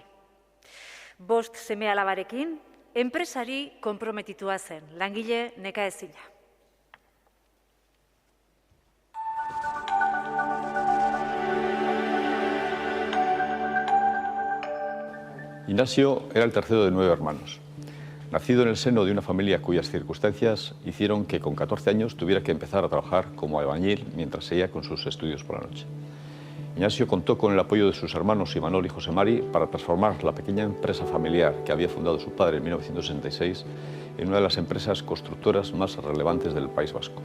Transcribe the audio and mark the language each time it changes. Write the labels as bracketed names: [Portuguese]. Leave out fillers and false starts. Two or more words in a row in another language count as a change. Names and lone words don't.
[Basque] 5 seme-alabarekin, enpresari konprometitua zen, langile nekaezina. [Spanish] Inaxio era el tercero de 9 hermanos. Nacido en el seno de una familia cuyas circunstancias hicieron que con 14 años tuviera que empezar a trabajar como albañil mientras seguía con sus estudios por la noche. Inaxio contó con el apoyo de sus hermanos Imanol y José Mari para transformar la pequeña empresa familiar que había fundado su padre en 1966 en una de las empresas constructoras más relevantes del País Vasco.